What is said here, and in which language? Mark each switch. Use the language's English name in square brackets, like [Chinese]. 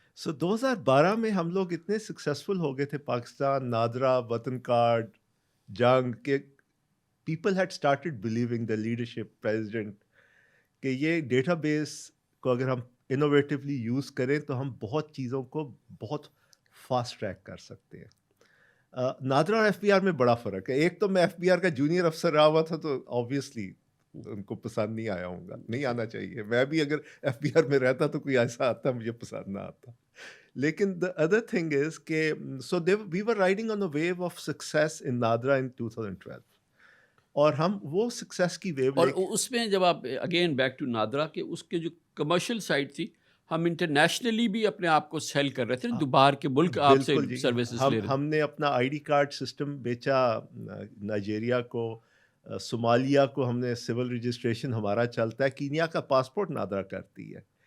[Urdu] سو 2012 میں ہم لوگ اتنے سکسیزفل ہو گئے تھے, پاکستان, نادرا, وطن کارڈ, جنگ, کہ [English] people had started believing the leadership president [Urdu] کہ یہ ڈیٹا بیس کو اگر ہم انوویٹیولی یوز کریں تو ہم بہت چیزوں کو بہت فاسٹ ٹریک کر سکتے ہیں. نادرا اور FBR میں بڑا فرق ہے. ایک تو میں FBR کا جونیئر افسر رہا ہوا تھا, تو آبویسلی ان کو پسند نہیں آیا ہوں گا, نہیں آنا چاہیے. میں بھی اگر FBR میں رہتا تو کوئی ایسا آتا مجھے پسند نہ آتا. [English] لیکن the other thing is کہ so we were riding on a wave of success in Nadra in 2012, [Urdu] اور ہم وہ سکسیس کی ویو اور اس میں جب آپ اگین بیک ٹو نادرا کہ اس کے جو کمرشل سائڈ تھی, ہم انٹرنیشنلی بھی اپنے آپ کو سیل کر رہے تھے, باہر کے ملک آپ سے سروسز لے رہے تھے. ہم نے اپنا ID کارڈ سسٹم بیچا نائجیریا کو, صومالیہ کو ہم نے سول رجسٹریشن ہمارا چلتا ہے, کینیا کا پاسپورٹ نادرا کرتی ہے.